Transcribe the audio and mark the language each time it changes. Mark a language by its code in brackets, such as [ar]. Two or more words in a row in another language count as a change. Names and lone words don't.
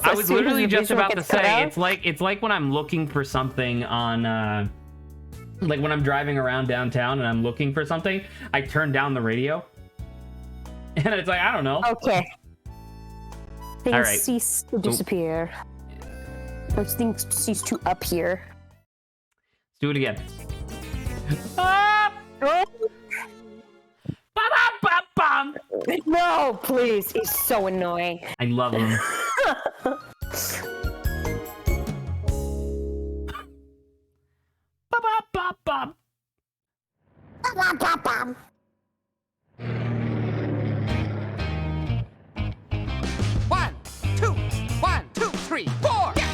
[en] I was literally just about to say it's like when I'm looking for something on like when I'm driving around downtown and I'm looking for something, I turn down the radio, and it's like I don't know. Okay. Things all right. cease to disappear. Those things cease to appear. Let's do it again. Ah! Oh. Ba-ba-ba-bum. No, please. He's so annoying. I love him. Ba-ba-ba-bum. Ba-ba-ba-bum. One, two, three, four.